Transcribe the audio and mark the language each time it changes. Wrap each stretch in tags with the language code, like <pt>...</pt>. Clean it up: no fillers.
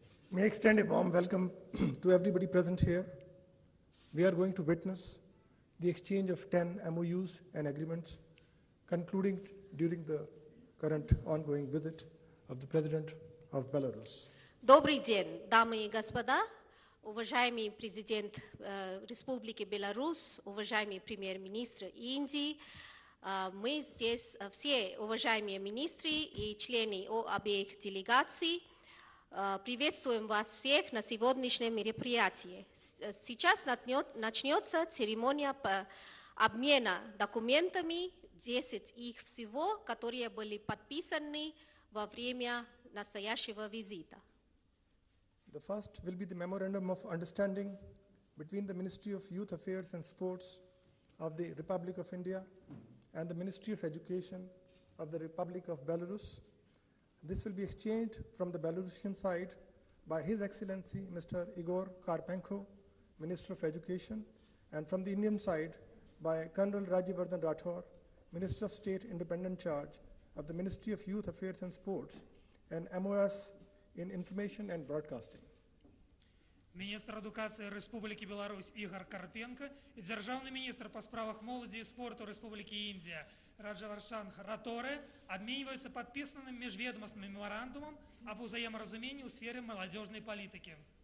<en>May I extend a warm welcome to everybody present here. We are going to witness the exchange of 10 MOUs and agreements concluding during the current ongoing visit of the President of Belarus.</en> <ru>Добрый день, дамы и господа, уважаемый президент Республики Беларусь, уважаемый премьер-министр Индии. Мы здесь все уважаемые министры и члены обеих делегаций. Приветствуем вас всех на сегодняшнем мероприятии. Сейчас начнется церемония обмена документами, 10 их всего, которые были подписаны во время настоящего визита.</ru> <en>The first will be the Memorandum of Understanding between the Ministry of Youth Affairs and Sports of the Republic of India and the Ministry of Education of the Republic of Belarus. This will be exchanged from the Belarusian side by His Excellency Mr. Igor Karpenko, Minister of Education, and from the Indian side by Colonel Rajyavardhan Rathore, Minister of State Independent Charge of the Ministry of Youth Affairs and Sports, and MOS in Information and Broadcasting.</en> <be>Міністр адукації Республіки Білорусь Ігор Карпенко і державний міністр по справах молоді і спорту Республіки Індія Раджавардхан Раторе</be> <ru>обмениваются подписанным межведомственным меморандумом об взаиморазумении в сфере молодежной политики.</ru>